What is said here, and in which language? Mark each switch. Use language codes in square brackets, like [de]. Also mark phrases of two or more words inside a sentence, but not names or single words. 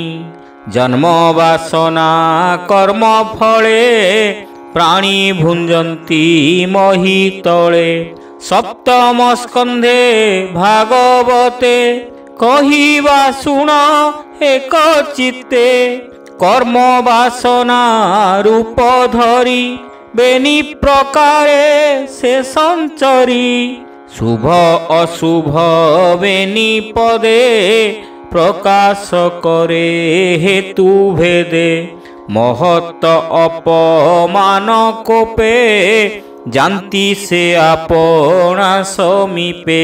[or] ଜନ୍ମ ବାସନା କର୍ମ ଫଳେ ପ୍ରାଣୀ ଭୁଞ୍ଜନ୍ତି ମହୀ ତଳେ। ସପ୍ତମ ସ୍କନ୍ଧେ ଭାଗବତେ କହିବା ଶୁଣ ଏକ ଚିତ୍ତେ। କର୍ମ ବାସନା ରୂପ ଧରି ବେନି ପ୍ରକାରେ ସେ ସଞ୍ଚରି। ଶୁଭ ଅଶୁଭ ବେନି ପଦେ ପ୍ରକାଶ କରେ ହେତୁ ଭେଦେ। ମହତ ଅପମାନ କୋପେ ଜାନତୀ ସେ ଆପନା ସମୀପେ।